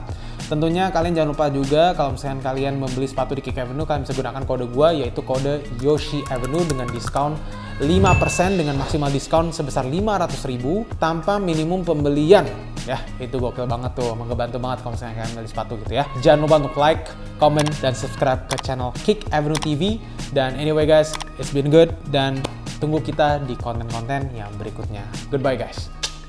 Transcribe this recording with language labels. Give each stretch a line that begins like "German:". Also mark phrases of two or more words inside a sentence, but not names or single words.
Indonesian: Tentunya kalian jangan lupa juga kalau misalkan kalian membeli sepatu di Kik Avenue, kalian bisa gunakan kode gua, yaitu kode Yoshi Avenue dengan diskon 5% dengan maksimal diskon sebesar 500.000 tanpa minimum pembelian. Ya, itu gokil banget tuh, ngebantu banget kalau misalnya kalian beli sepatu gitu ya. Jangan lupa untuk like, comment, dan subscribe ke channel Kik Avenue TV.
English: Dan anyway guys, it's been good,
Indonesian: dan tunggu kita di konten-konten yang berikutnya.
English: Goodbye guys.